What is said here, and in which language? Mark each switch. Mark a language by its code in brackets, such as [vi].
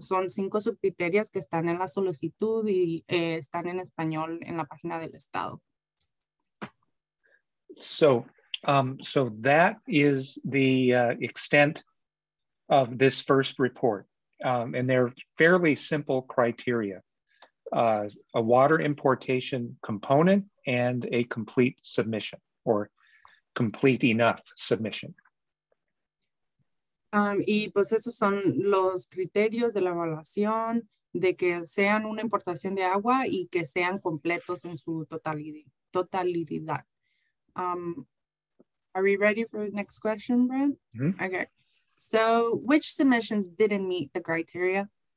[es] Son 5 subcriterios que están en la solicitud y están en español en la página del Estado. [en] So that is the extent of this first report. And they're fairly simple criteria, a water importation component and a complete submission or complete enough submission. [es] Y pues esos son los criterios de la evaluación, de que sean una importación de agua y que sean completos en su totalidad. [en] Are we ready for the next question, Brent? Mm-hmm. Okay. So, which submissions didn't meet the criteria?